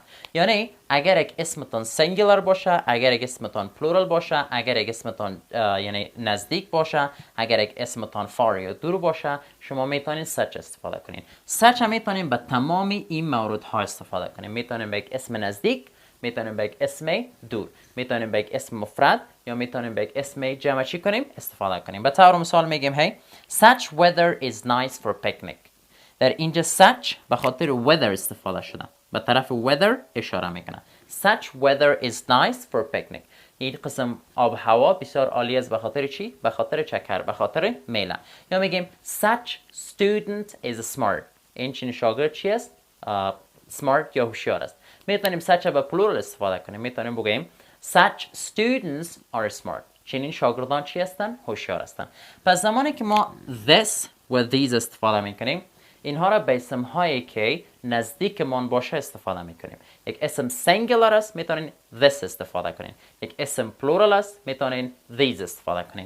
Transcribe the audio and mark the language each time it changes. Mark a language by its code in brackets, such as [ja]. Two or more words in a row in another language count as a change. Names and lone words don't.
[fa] یعنی اگر یک اسمتون singular باشه، اگر یک اسمتون plural باشه، اگر یک اسمتون یعنی نزدیک باشه، اگر یک اسمتون far یا دور باشه، شما میتونین such استفاده کنین. such هم میتونین به تمام این موردها استفاده کنین. میتونین به یک اسم نزدیک، میتونیم به یک اسم دور، میتونیم به یک اسم مفرد یا میتونیم به یک اسم جمع چی کنیم استفاده کنیم. به طور مثال میگیم [en] hey such weather is nice for picnic. [fa] در اینجا such به خاطر weather استفاده شده، به طرف weather اشاره میکنه. [en] such weather is nice for picnic. [fa] این قسم آب هوا بسیار عالی است به خاطر چی؟ به خاطر چکر، به خاطر میله. یا میگیم [en] such student is smart. [fa] این چنین شاگرد چی است؟ smart یا هوشیار است. میتونیم such به plural استفاده کنیم. میتونیم بگیم [en] such students are smart. [fa] چنین شاگردان چی هستن؟ هوشیار هستن. پس زمانی که ما this و these استفاده میکنیم، اینها را به اسمهایی که نزدیکمان باشه استفاده میکنیم. یک اسم singular است، میتونین this استفاده کنین. یک اسم plural است، میتونین these استفاده کنین.